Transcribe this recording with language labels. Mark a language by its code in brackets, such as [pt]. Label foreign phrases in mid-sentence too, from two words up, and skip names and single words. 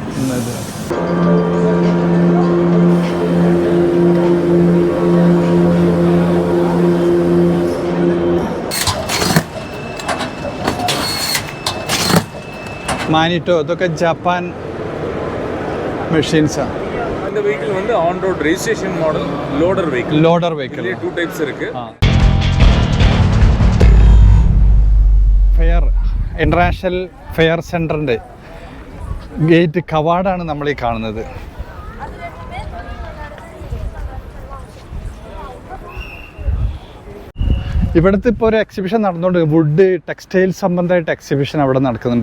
[ml] മാനിട്ടോ ഇതൊക്കെ ജപ്പാൻ മെഷീൻസാണ്. [en] இந்த வெஹிக்கிள் வந்து on road registration model loader vehicle. loader vehicle [ta] 2 டைப்ஸ் இருக்கு. [ml] ഫെയർ ഇൻ്റർനാഷണൽ ഫെയർ സെൻറ്ററിൻ്റെ ഗേറ്റ് കവാടാണ് നമ്മൾ ഈ കാണുന്നത്. ഇവിടുത്തെ ഇപ്പോൾ ഒരു എക്സിബിഷൻ നടന്നുകൊണ്ട് വുഡ് ടെക്സ്റ്റൈൽ സംബന്ധമായിട്ട് എക്സിബിഷൻ അവിടെ നടക്കുന്നുണ്ട്.